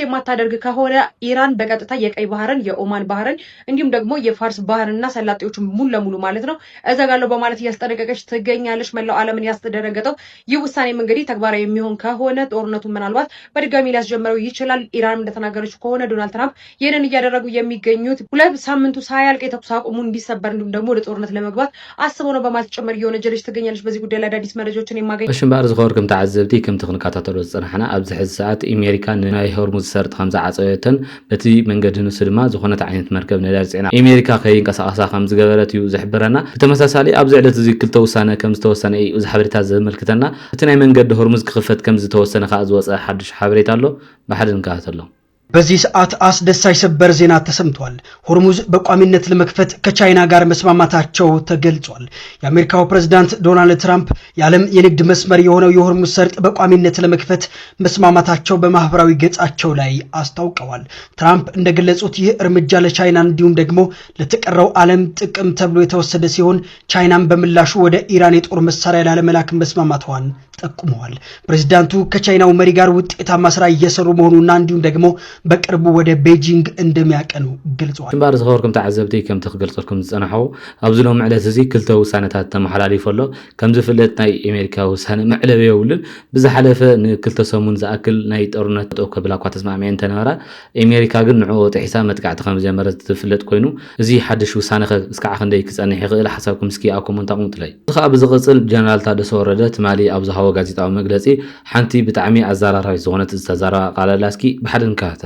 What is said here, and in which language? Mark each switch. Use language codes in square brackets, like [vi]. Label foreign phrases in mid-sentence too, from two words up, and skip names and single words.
[am] የማታደርግ ከሆነ ኢራን በቀጥታ የቀይ ባህርን የኦማን ባህርን እንዲሁም ደግሞ የፋርስ ባህርና ሰላጤዎችን ሙሉ ለሙሉ ማለት ነው እዘጋለሁ በማለት እያስጠነቀቀች ትገኛለች። መላው ዓለምን ያስደነገጠው ይህ ውሳኔም እንግዲህ ተግባራዊ የሚሆን ከሆነ ጦርነቱን ምናልባት በድጋሚ ሊያስጀምረው ይችላል። ኢራን እንደተናገረችው ከሆነ ዶናልድ ትራምፕ ይህንን እያደረጉ የሚገኙት ሁለት ሳምንቱ ሳያልቅ የተኩስ አቁሙ እንዲሰበር እንዲሁም ደግሞ ወደ ጦርነት ለመግባት አስበው ነው በማለት ጭምር እየወነጀለች ትገኛለች። በዚህ ጉዳይ ላይ አዳዲስ መረጃዎችን የማገኝ [ti] ሽምባር ዝኸርኩም ተዓዘብቲ ከም ትኽንካታተሉ ዝፀናሕና ኣብዚ ሕዚ ሰዓት ኣሜሪካ ናይ ሆርሙዝ ሰርጥ ከም ዝዓፀወተን በቲ መንገዲ ንሱ ድማ ዝኾነት ዓይነት መርከብ ነዳጅ ጽዕና ኣሜሪካ ከይንቀሳቐሳ ከም ዝገበረት እዩ ዝሕብረና ብተመሳሳሊ ኣብዚ ዕለት እዚ ክልተ ውሳነ ከም ዝተወሰነ እዩ ዝሓበሬታ ዘመልክተና እቲ ናይ መንገዲ ሆርሙዝ ክኽፈት ከም ዝተወሰነ ከዓ ዝወፀ ሓድሽ ሓበሬታ ኣሎ ብሓደ ንከታተሎ [am] በዚህ ሰዓት አስደሳች ሰበር ዜና ተሰምቷል። ሆርሙዝ በቋሚነት ለመክፈት ከቻይና ጋር መስማማታቸው ተገልጿል። የአሜሪካው ፕሬዝዳንት ዶናልድ ትራምፕ የዓለም የንግድ መስመር የሆነው የሆርሙዝ ሰርጥ በቋሚነት ለመክፈት መስማማታቸው በማህበራዊ ገጻቸው ላይ አስታውቀዋል። ትራምፕ እንደገለጹት ይህ እርምጃ ለቻይና እንዲሁም ደግሞ ለተቀረው ዓለም ጥቅም ተብሎ የተወሰደ ሲሆን ቻይናም በምላሹ ወደ ኢራን የጦር መሳሪያ ላለመላክ መስማማቷን ጠቁመዋል። ፕሬዝዳንቱ ከቻይናው መሪ ጋር ውጤታማ ስራ እየሰሩ መሆኑና እንዲሁም ደግሞ በቅርቡ ወደ ቤጂንግ እንደሚያቀኑ ገልጸዋል። [ti] ባር ዝኸርኩም ተዓዘብቲ ከም ተገልጸልኩም ዝጸናሐው ኣብዚ ሎም ዕለት እዚ ክልተ ውሳነታት ተመሓላሊፈሎ ከም ዝፍለጥ ናይ ኣሜሪካ ውሳነ መዕለብ የውልን ብዝሓለፈ ንክልተ ሰሙን ዝኣክል ናይ ጦርነት ጠው ከብላ እኳ ተስማዕምዐን ተነበራ ኣሜሪካ ግን ንዕኡ ጥሒሳ መጥቃዕቲ ከም ዝጀመረት ዝፍለጥ ኮይኑ እዚ ሓድሽ ውሳነ እስካዕ ክንደይ ክጸንሕ ይኽእል ሓሳብኩም እስኪ ኣብ ኮመንት ኣቕምጡለይ። እዚ ከዓ ብዝቕጽል ጀነራል ታደሰ ወረደ ትማሊ ኣብ ዝሃቦ ጋዜጣዊ መግለጺ ሓንቲ ብጣዕሚ ኣዘራራቢት ዝኾነት ዝተዛረባ ቃለላ እስኪ ብሓደ ንከታተላ